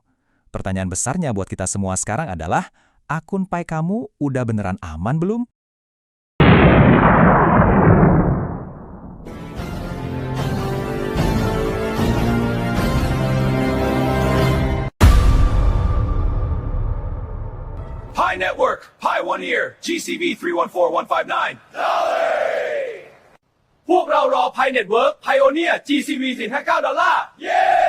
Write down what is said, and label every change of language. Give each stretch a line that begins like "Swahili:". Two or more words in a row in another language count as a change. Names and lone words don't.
Indonesian: Pertanyaan besarnya buat kita semua sekarang adalah, akun Pi kamu udah beneran aman belum? Pi Network, Pi One Ear, GCV 314159.
Thai: พวกเรารอ Pi Network Pioneer GCV $459 เย้